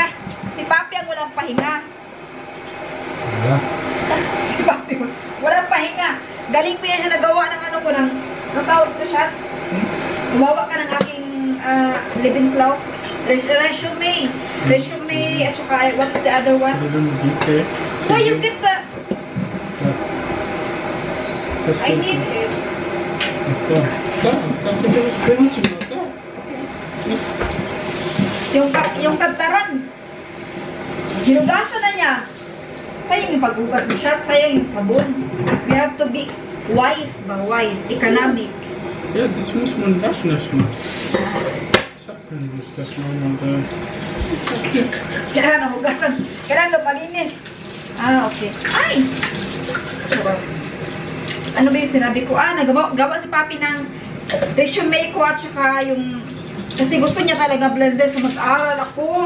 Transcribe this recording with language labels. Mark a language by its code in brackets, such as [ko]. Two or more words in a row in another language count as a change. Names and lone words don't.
[tl] Si Papi ang walang pahinga. Si Papi, walang pahinga. Galing pa yan siya nagawa ng ano ko, ng tawag ko shots. Gumawa ka ng aking Lebenslauf. Resume, at saka, [en] what's the other one? Why you get that? I need it. So, [de] kannst du das benutzen, oder? [tl] Yung kantaran, hinugasan na niya. Sayang yung paghugas mo siya, sayang yung sabon. [en] We have to be wise, economic. [de] Ja, das muss man waschen erstmal. Sagt man nicht, dass man [tl] Kailangan hugasan. Kailangan malinis. Okay. Ay! Ano ba yung sinabi ko? Nagawa si Papi ng resume ko at saka yung... Kasi gusto niya talaga blender sa mag-aral ako.